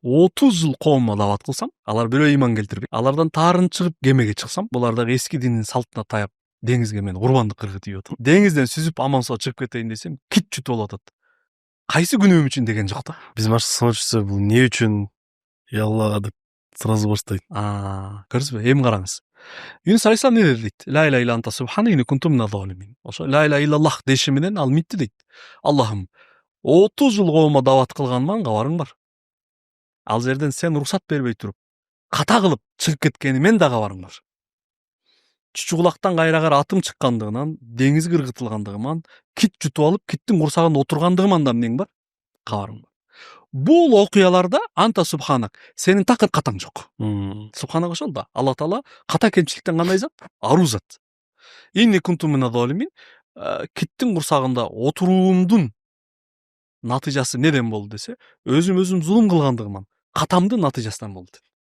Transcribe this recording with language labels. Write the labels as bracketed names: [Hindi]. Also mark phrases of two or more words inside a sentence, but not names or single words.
[Kyrgyz] 30 жыл коомго дават кылсам, алар бирөө ыйман келтирбейт. Алардан таарын чыгып кемеге чыксам, булар дагы эски динин салтына таяп деңизге мен курбандык кыргытып ийип отурам. Деңизден сүзүп аман соо чыгып кетейин десем, кит жутуп алып атат. Кайсы күнөөм үчүн деген жок да. Биздин башкы сыночусу бул эмне үчүн Аллага деп сразу баштайт. Көрдүңүзбү? Эми караңыз. Юнус алейхисалам не дейт? [Arabic] لا إله إلا أنت سبحانك إني كنت من الظالمين. [Kyrgyz] Ошо [Arabic] لا إله إلا الله [Kyrgyz] деши менен ал митти дейт. Аллахым, 30 жыл коомго дават кылганыма кабарың бар. Ал жерден сен уруксат бербей туруп, ката кылып чыгып кеткенимен да кабарың бар. Чучугулактан кайрагар атым чыккандыгынан, деңиз кыргытылгандыгынан, кит жутуп алып, киттин курсагында отургандыгыман да эмнең бар? Кабарың бар. Бул окуяларда [Arabic] أنت سبحانك, [Kyrgyz] сенин такыр катаң жок. Субханак ошол да. Алла Таала ката кемчиликтен кандай зат? Аруу зат. [Arabic] إني كنت من الظالمين, [Kyrgyz] киттин курсагында отуруумдун натыйжасы неден болду десе, өзүм зулум кылгандыгыман, катамдын натыйжасынан болду.